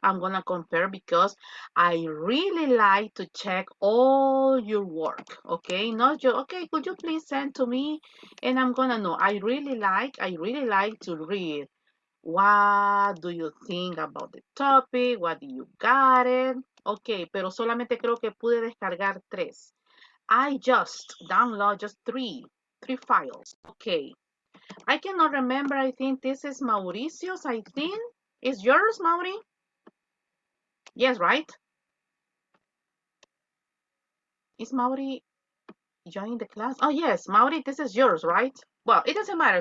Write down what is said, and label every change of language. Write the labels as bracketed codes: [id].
[en] I'm gonna compare because I really like to check all your work. Okay, not your. Okay, could you please send to me? And I'm gonna know. I really like to read. What do you think about the topic? What do you got it? [es] Ok, pero solamente creo que pude descargar 3. [en] I just download just three files. Okay, I cannot remember. I think this is Mauricio's. I think is yours, Mauri? Yes, right? Is Mauri joining the class? Oh yes, Mauri, this is yours, right? Well, it doesn't matter.